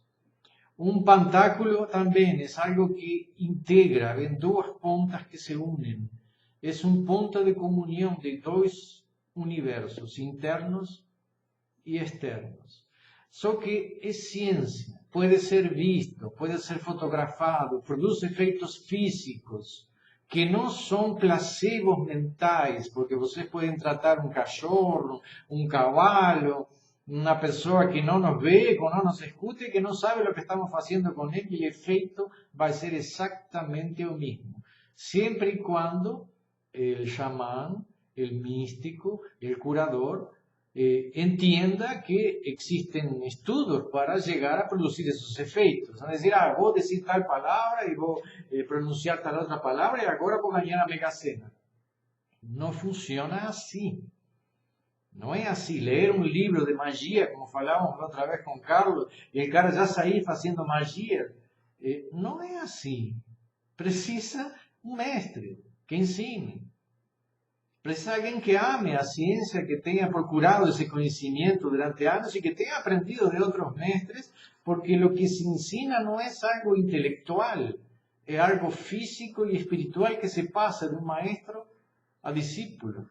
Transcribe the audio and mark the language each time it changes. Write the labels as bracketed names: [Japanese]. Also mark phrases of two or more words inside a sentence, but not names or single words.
[Spanish] Un pentáculo también es algo que integra, ven dos puntas que se unen. Es un punto de comunión de dos universos internos y externos. [Portuguese] Só que [Spanish] es ciencia, puede ser visto, puede ser fotografado, produce efectos físicos, [Portuguese] que não são placebos mentais, porque vocês podem tratar um cachorro, um cavalo, uma pessoa que não nos vê, que não nos escuta e que não sabe o que estamos fazendo com ele, e o efeito vai ser exatamente o mesmo. Sempre e quando o xamã, o místico, o curador, [Spanish] entienda que existen estudos para llegar a producir esos efectos. Es decir, voy a decir tal palabra y voy a pronunciar tal otra palabra y ahora voy a ganar la mega sena. No funciona así. No es así. Leer un libro de magia, como hablábamos la otra vez con Carlos, y el cara ya salir haciendo magia. No es así. Precisa un [Portuguese] mestre que ensine. [Spanish] Precisa alguien que ame a ciencia, que tenga procurado ese conocimiento durante años y que tenga aprendido de otros maestres, porque lo que se ensina no es algo intelectual, es algo físico y espiritual que se pasa de un maestro a discípulo.